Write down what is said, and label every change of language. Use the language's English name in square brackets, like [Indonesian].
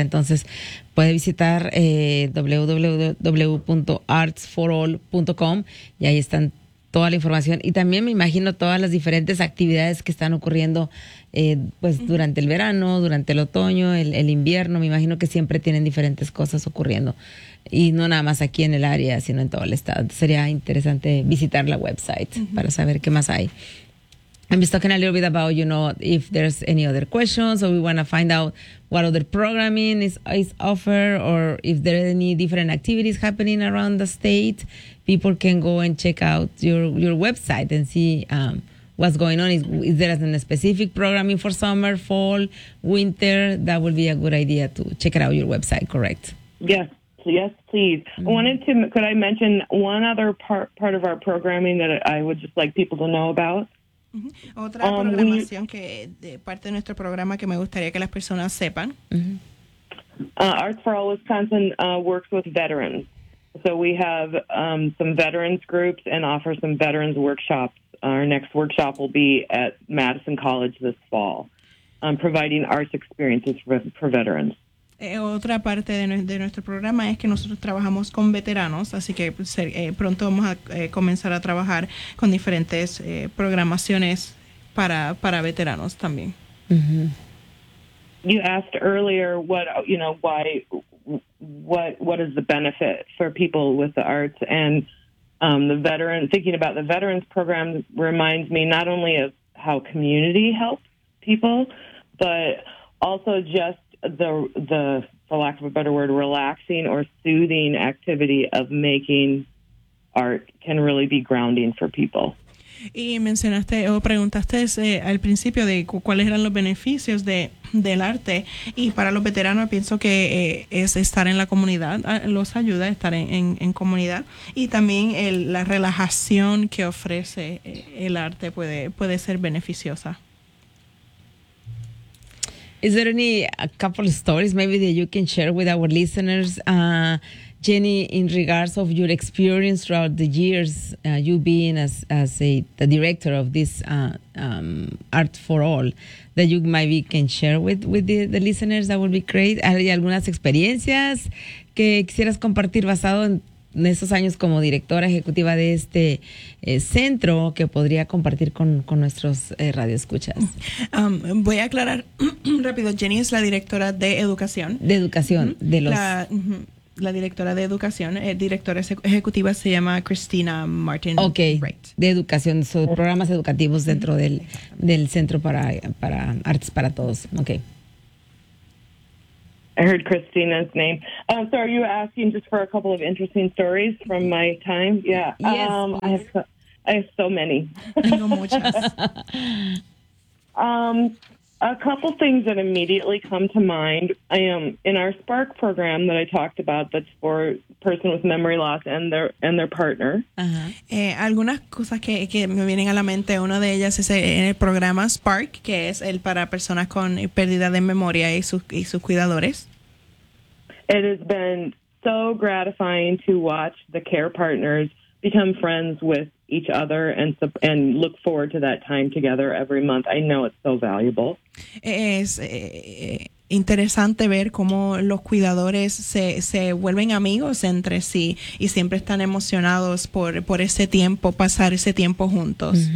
[Spanish] Entonces puede visitar www.artsforall.com y ahí están toda la información y también me imagino todas las diferentes actividades que están ocurriendo pues durante el verano, durante el otoño, el invierno. Me imagino que siempre tienen diferentes cosas ocurriendo y no nada más aquí en el área, sino en todo el estado. Entonces, sería interesante visitar la website para saber qué más hay. [English] I'm just talking a little bit about, you know, if there's any other questions or we want to find out what other programming is offered or if there are any different activities happening around the state, people can go and check out your website and see what's going on. Is there a specific programming for summer, fall, winter? That would be a good idea to check it out, your website, correct? Yes, please. Mm-hmm. Could I mention one other part of our programming that I would just like people to know about? Mm-hmm. [Spanish] Otra programación que parte de nuestro programa que me gustaría que las personas sepan. [English] Mm-hmm. Arts for All Wisconsin works with veterans. So we have some veterans groups and offer some veterans workshops. Our next workshop will be at Madison College this fall, providing arts experiences for veterans. [Spanish] Otra parte de nuestro programa es que nosotros trabajamos con veteranos, así que pronto vamos a comenzar a trabajar con diferentes programaciones para veteranos también. [English] Mm-hmm. You asked earlier what is the benefit for people with the arts, and thinking about the veterans program reminds me not only of how community helps people, but also just the for lack of a better word, relaxing or soothing activity of making art can really be grounding for people. [Spanish] Y mencionaste o preguntaste al principio de cuáles eran los beneficios del arte, y para los veteranos pienso que es estar en la comunidad, los ayuda a estar en comunidad, y también la relajación que ofrece el arte puede ser beneficiosa. [English] Is there any a couple of stories maybe that you can share with our listeners, Jenny, in regards of your experience throughout the years, you being as the director of this Art for All, that you maybe can share with the listeners, that would be great. [Spanish] ¿Hay algunas experiencias que quisieras compartir basado en esos años como directora ejecutiva de este centro que podría compartir con nuestros radioescuchas? Voy a aclarar rápido. Jenny es la directora de educación. De educación, de los... La, uh-huh. la directora de educación, directora ejecutiva se llama Cristina Martin. [English] Okay. Right. [Spanish] De educación, son programas educativos dentro del Centro para Artes para Todos. Okay. [English] I heard Christina's name. So are you asking just for a couple of interesting stories from my time? Yeah. Yes. I have so many. [Spanish] Tengo muchas. [English] A couple things that immediately come to mind. I am in our SPARK program that I talked about. That's for person with memory loss and their partner. Uh-huh. [Spanish] Algunas cosas que me vienen a la mente. Una de ellas es en el programa SPARK, que es el para personas con pérdida de memoria y sus cuidadores. [English] It has been so gratifying to watch the care partners become friends with each other and look forward to that time together every month. I know it's so valuable. [Spanish] Es interesante ver cómo los cuidadores se vuelven amigos entre sí y siempre están emocionados por ese tiempo, pasar ese tiempo juntos.